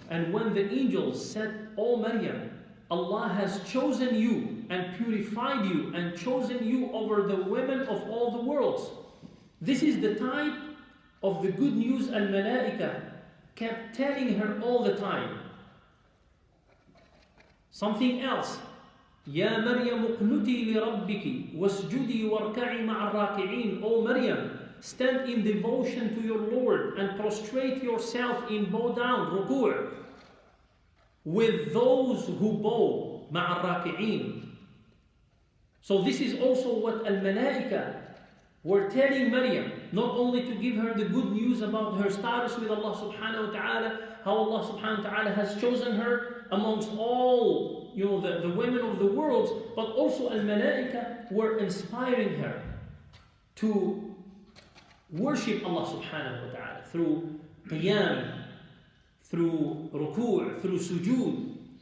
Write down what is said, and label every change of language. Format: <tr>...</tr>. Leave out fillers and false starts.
<en>And when the angels said, O Maryam, Allah has chosen you and purified you and chosen you over the women of all the worlds. This is the type of the good news al-malaika kept telling her all the time. Something else.</en> <ar>يا مريم اقنتي لربك واسجدي واركعي مع الراكعين.</ar> <en>O Maryam, stand in devotion to your Lord and prostrate yourself in bow down, ruku', with those who bow,</en> <ar>مع الراكعين.</ar> <en>So this is also what al-malaika were telling Maryam, not only to give her the good news about her status with Allah subhanahu wa ta'ala, how Allah subhanahu wa ta'ala has chosen her amongst all the women of the world, but also al-malaika were inspiring her to worship Allah subhanahu wa ta'ala through qiyam, through ruku', through sujood.</en>